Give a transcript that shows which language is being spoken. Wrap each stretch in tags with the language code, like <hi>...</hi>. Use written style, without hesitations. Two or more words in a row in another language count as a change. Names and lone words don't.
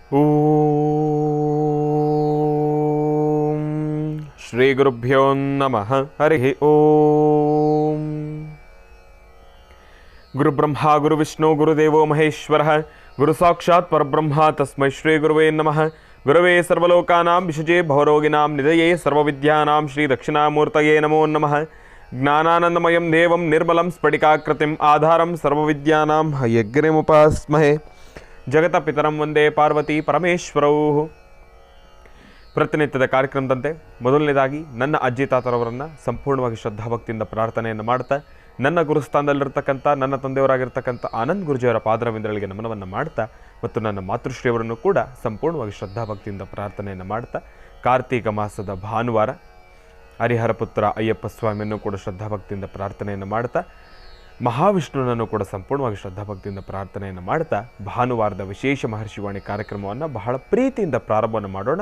<sa>ಓಂ ಶ್ರೀ ಗುರುಭ್ಯೋ ನಮಃ. ಹರಿ ಓಂ. ಗುರುಬ್ರಹ್ಮ ಗುರುವಿಷ್ಣು ಗುರುದೇವೋ ಮಹೇಶ್ವರ ಗುರು ಸಾಕ್ಷಾತ್ ಪರಬ್ರಹ್ಮ ತಸ್ಮೈ ಶ್ರೀ ಗುರುವೇ ನಮಃ. ಗುರವೇ ಸರ್ವಲೋಕಾನಾಂ ವಿಷಜೇ ಭವರೋಗಿನಾಂ ನಿಧಯೇ ಸರ್ವವಿದ್ಯಾನಾಂ ಶ್ರೀ ದಕ್ಷಿಣಾಮೂರ್ತಯೇ ನಮೋ ನಮಃ. ಜ್ಞಾನಾನಂದಮಯಂ ದೇವಂ ನಿರ್ಮಲಂ ಸ್ಫಟಿಕಾಕೃತಿಂ ಆಧಾರಂ ಸರ್ವವಿದ್ಯಾನಾಂ ಯಜ್ಞಮುಪಾಸ್ಮಹೇ. ಜಗತ ಪಿತರಂ ವಂದೇ ಪಾರ್ವತಿ ಪರಮೇಶ್ವರೌ.</sa> <kn>ಪ್ರತಿನಿತ್ಯದ ಕಾರ್ಯಕ್ರಮದಂತೆ ಮೊದಲನೇದಾಗಿ ನನ್ನ ಅಜ್ಜಿ ತಾತರವರನ್ನು ಸಂಪೂರ್ಣವಾಗಿ ಶ್ರದ್ಧಾಭಕ್ತಿಯಿಂದ ಪ್ರಾರ್ಥನೆಯನ್ನು ಮಾಡ್ತಾ, ನನ್ನ ಗುರುಸ್ಥಾನದಲ್ಲಿರ್ತಕ್ಕಂಥ ನನ್ನ ತಂದೆಯವರಾಗಿರ್ತಕ್ಕಂಥ ಆನಂದ್ ಗುರುಜಿಯವರ ಪಾದರವಿಂದಗಳಿಗೆ ನಮನವನ್ನು ಮಾಡ್ತಾ, ಮತ್ತು ನನ್ನ ಮಾತೃಶ್ರೀಯವರನ್ನು ಕೂಡ ಸಂಪೂರ್ಣವಾಗಿ ಶ್ರದ್ಧಾಭಕ್ತಿಯಿಂದ ಪ್ರಾರ್ಥನೆಯನ್ನು ಮಾಡ್ತಾ, ಕಾರ್ತೀಕ ಮಾಸದ ಭಾನುವಾರ ಹರಿಹರ ಪುತ್ರ ಅಯ್ಯಪ್ಪ ಸ್ವಾಮಿಯನ್ನು ಕೂಡ ಶ್ರದ್ಧಾಭಕ್ತಿಯಿಂದ ಪ್ರಾರ್ಥನೆಯನ್ನು ಮಾಡ್ತಾ, ಮಹಾವಿಷ್ಣುನನ್ನು ಕೂಡ ಸಂಪೂರ್ಣವಾಗಿ ಶ್ರದ್ಧಾಭಕ್ತಿಯಿಂದ ಪ್ರಾರ್ಥನೆಯನ್ನು ಮಾಡ್ತಾ, ಭಾನುವಾರದ ವಿಶೇಷ ಮಹರ್ಷಿವಾಣಿ ಕಾರ್ಯಕ್ರಮವನ್ನು ಬಹಳ ಪ್ರೀತಿಯಿಂದ ಪ್ರಾರಂಭವನ್ನು ಮಾಡೋಣ.</kn>